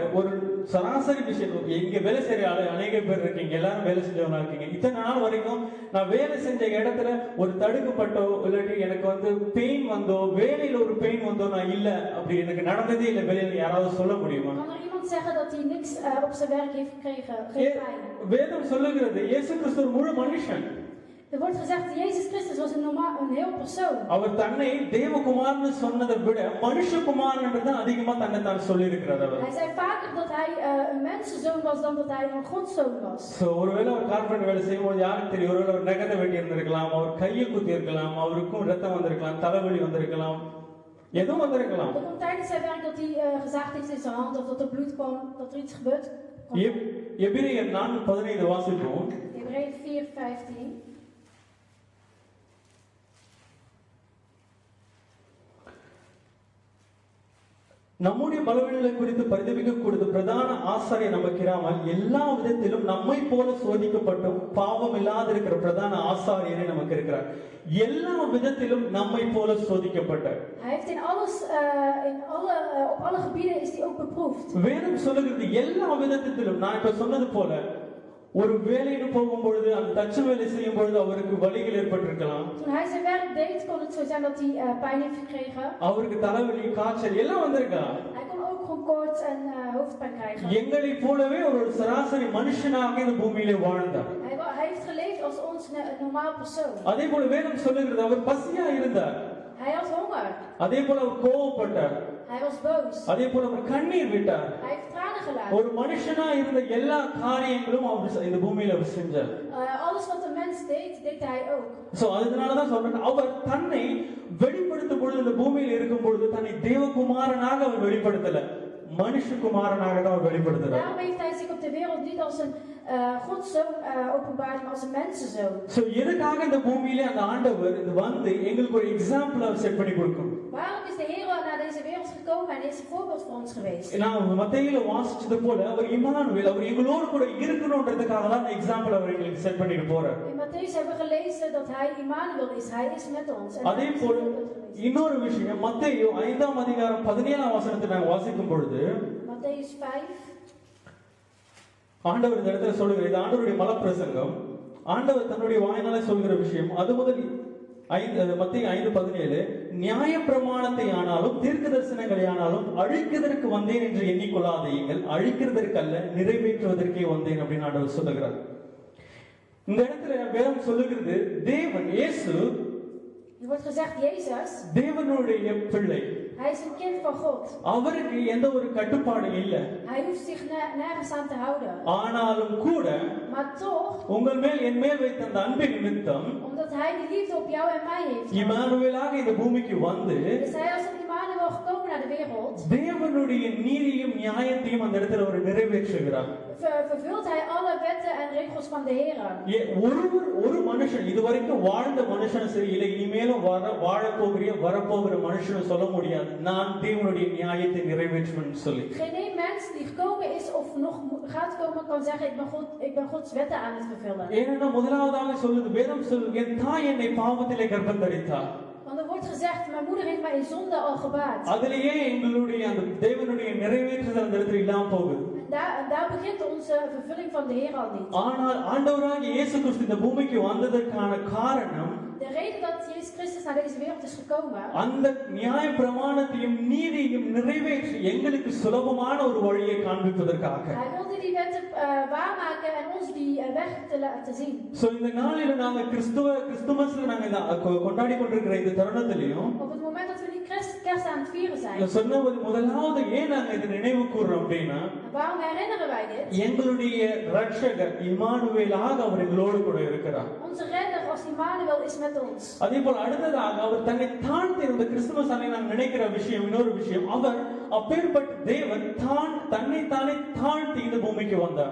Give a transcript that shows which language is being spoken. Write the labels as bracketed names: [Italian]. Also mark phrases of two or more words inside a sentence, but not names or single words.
[Tamil] ஒரு சராசரி விஷயம், இங்க வேலை செய்யற ஆளு அநேக பேர் இருக்கீங்க, எல்லாரும் வேலை செஞ்சவங்க இருக்கீங்க. இத்தனை நாள் வரைக்கும் நான் வேலை செஞ்ச இடத்துல ஒரு தடுக்கப்பட்டோ இல்லாட்டி எனக்கு வந்து பெயின் வந்தோ, வேலையில ஒரு பெயின் வந்தோ நான் இல்ல, அப்படி எனக்கு நடந்ததே இல்லை வேலையில, யாராவது சொல்ல முடியுமா? [Dutch] Zeggen dat hij niks op zijn werk heeft gekregen, geen pijn. [Tamil] வேதம் சொல்லுகிறது இயேசு கிறிஸ்து ஒரு முழு மனுஷன். [Dutch] Er wordt gezegd Jezus Christus was een heel persoon. [Tamil] அவர் தன்னை தேவகுமாரன்னு சொன்னதை விட மனுஷகுமாரன் என்று தான் அதிகமா தன்னை தான் சொல்லி இருக்கிறார். அவர் [Dutch] Hij zei vaker dat hij een mensenzoon was dan dat hij een godszoon was. [Tamil] சோ ஒருவேளை ஒரு கார்பெண்டர் வேலை செய்யும்போது யாருக்கு தெரியும், ஒருவேளை ஒரு நகத்தை வெட்டி இருந்திருக்கலாம், அவர் கையை குத்தி இருக்கலாம், அவருக்கும் ரத்தம் வந்திருக்கலாம், தலைவலி வந்திருக்கலாம், எதுவும் வந்திருக்கலாம். [Dutch] Er komt tijdens zijn werk dat hij gezaagd heeft in zijn hand of dat er bloed kwam, dat er iets gebeurt. [Tamil] எபிரேயர் 4:15 வாசிப்போம். [Dutch] Hebreeën 4:15. [Tamil] நம்முடைய பலவீனங்களை குறித்து பரிதபிக்கக்கூடாத பிரதான ஆசாரியர் நமக்கு இராமல் எல்லா விதத்திலும் நம்மை போல சோதிக்கப்பட்டும் பாவம் இல்லாதிருக்கிற பிரதான ஆசாரியரே நமக்கு இருக்கிறார். எல்லா விதத்திலும் நம்மை போல சோதிக்கப்பட்டார். [Dutch] Hij heeft in alles, op alle gebieden is hij ook beproefd. [Tamil] வேதம் சொல்லுகிறது எல்லா விதத்திலும். நான் இப்ப சொன்னது போல ஒரு வேலைக்கு போகும்பொழுது அந்த தச்ச வேலை செய்யும் பொழுது அவருக்கு வலிகள் ஏற்பட்டிருக்கலாம். [Dutch] Toen hij zijn werk deed kon het zo zijn dat hij pijn heeft gekregen. [Tamil] அவருக்கு தலைவலி, காய்ச்சல் எல்லாம் வந்திருக்கலாம். [Dutch] Hij kon ook gewoon koorts en hoofdpijn krijgen. [Tamil] எங்களை போலவே ஒரு சராசரி மனுஷனாக இந்த பூமியிலே வாழ்ந்தார். [Dutch] Hij heeft geleefd als ons normaal persoon. [Tamil] அதே போல வேதம் சொல்லுகிறது அவர் பசியா இருந்தார். [Dutch] Hij had honger. [Tamil] அதே போல அவர் கோபப்பட்டார். [Dutch] Hij was boos. [Tamil] அதே போல அவர் கண்ணீர் விட்டார். [Dutch] Hij heeft tranen gelaten. [Tamil] ஒரு மனுஷனா இருந்த எல்லா காரியங்களும் அவர் இந்த பூமியில அவர் செஞ்சார். [Dutch] Alles wat de mens deed, deed hij ook. [Tamil] சோ அதனால தான் சொல்றேன், அவர் தன்னை வெளிப்படுத்தும் பொழுது இந்த பூமியில இருக்கும் பொழுது தன்னை தேவகுமாரனாக அவர் வெளிப்படுத்தல, மனுஷகுமாரனாக தான் அவர் வெளிப்படுத்துறார். [Dutch] Daarom heeft hij zich op de wereld niet als een godszoon openbaard, maar als een mensenzoon. [Tamil] சோ எதுக்காக இந்த பூமியில அந்த ஆண்டவர் இது வந்து எங்களுக்கு ஒரு எக்ஸாம்பிள் அவர் செட் பண்ணி கொடுக்கும். [Dutch] Waarom is de Heer naar deze wereld gekomen en is een voorbeeld voor ons geweest? [Tamil] நான் மத்தேயுல வாசிச்சது போல அவர் இம்மானுவேல், அவர் எங்களோடு கூட இருக்கணும்ன்றதுக்காக தான் எக்ஸாம்பிள் அவர் எங்களுக்கு செட் பண்ணிட்டு போறார். [Dutch] In Mattheüs hebben we gelezen dat hij Immanuel is. Hij is met ons. [Tamil] அதே போல இன்னொரு விஷயம், மத்தேயு 5ஆம் அதிகாரம் 17ஆம் வசனத்தை நான் வாசிக்கும் பொழுது [Dutch] Mattheüs 5. [Tamil] ஆண்டவர் இந்த இடத்துல சொல்லுகிறார், இது ஆண்டவருடைய மலப்பிரசங்கம். ஆண்டவர் தன்னுடைய வாயினாலே சொல்கிற விஷயம். அது முதல் மத்தேயு 5:17 நியாயப்பிரமாணத்தை ஆனாலும் தீர்க்க தரிசனங்களை ஆனாலும் அழிக்கிறதற்கு வந்தேன் என்று எண்ணிக்கொள்ளாதீங்கள், அழிக்கிறதற்கு அல்ல நிறைவேற்றுவதற்கே வந்தேன் அப்படின்னு ஆண்டவர் சொல்லுகிறார். இந்த இடத்துல வேதம் சொல்லுகிறது தேவன் இயேசு, [Dutch] Er wordt gezegd Jezus. [Tamil] தேவனுடைய பிள்ளை. [Dutch] Hij is een kind van God. [Tamil] அவருக்கு எந்த ஒரு கட்டுப்பாடும் இல்லை. [Dutch] Hij hoeft zich nergens aan te houden. [Tamil] ஆனாலும் கூட [Dutch] Maar toch, [Tamil] உங்கள் மேல் என் மேல் வைத்த அந்த அன்பின் நிமித்தம், [Dutch] omdat hij die liefde op jou en mij heeft, [Tamil] இம்மானுவேலாக இந்த பூமிக்கு வந்து [Dutch] is hij als een Immanuel gekomen naar de wereld. [Tamil] தேவனுடைய நீதியும் நியாயத்தையும் அந்த இடத்துல அவர் நிறைவேற்றுகிறார். [Dutch] Vervult hij alle wetten en regels van de Heer. [Tamil] ஒரு மனுஷன் இதுவரைக்கும் வாழ்ந்த மனுஷன் சரி இல்லை, இனிமேலும் வாழப்போகிற வரப்போகிற மனுஷன் சொல்ல முடியாது நான் தேவனுடைய நியாயத்தை நிறைவேற்றுவேன் சொல்லி. [Dutch] Geen één mens die gekomen is of nog gaat komen kan zeggen ik ben Gods wetten aan het vervullen. [Tamil] ஏன்னா முதலாவதாக சொல்லுது வேதம் சொல்லுது, என் தாய் என்னை பாவத்திலே கர்ப்பம் தரித்தார். [Dutch] Want er wordt gezegd, mijn moeder heeft mij in zonde al gebaard. [Tamil] அதிலேயே எங்களுடைய அந்த தேவனுடைய நிறைவேற்றுதல் அந்த இடத்துல இல்லாம போகுது. [Dutch] Daar begint onze vervulling van de Heer al niet. [Tamil] ஆனால் ஆண்டவராகிய இயேசு கிறிஸ்து இந்த பூமிக்கு வந்ததற்கான காரணம் [Dutch] De reden dat Jezus Christus naar deze wereld is gekomen, [Tamil] அந்த நியாய பிரமாணத்தையும் நீதியையும் நிறைவேற்றி எங்களுக்கு சுலபமான ஒரு வழியை காண்பிப்பதற்காக. [Dutch] Hij wilde die wetten waarmaken en ons die weg te laten zien. [Tamil] சோ இந்த நாளில நாங்க கிறிஸ்துமஸ்ல நாங்க கொண்டாடி கொண்டிருக்கிற இந்த தருணத்திலையும் [Dutch] Op het moment dat we die kerst aan het vieren zijn, [Tamil] சொன்னது முதலாவது ஏன் நாங்க இதை நினைவு கூர்றோம் அப்படின்னா, [Dutch] waarom herinneren wij dit? [Tamil] எங்களுடைய ரட்சகர் இம்மானுவேலாக அவர் எங்களோடு கூட இருக்கிறார். [Dutch] Onze redder als Immanuel is met ons. [Tamil] அதே போல அடுத்ததாக அவர் தன்னை தாழ்த்தி இருந்த கிறிஸ்துமஸ் அன்னைக்கு நான் நினைக்கிற விஷயம் இன்னொரு விஷயம், அவர் அப்பேற்பட்ட தேவன் தன்னை தானே தாழ்த்தி இந்த பூமிக்கு வந்தார்.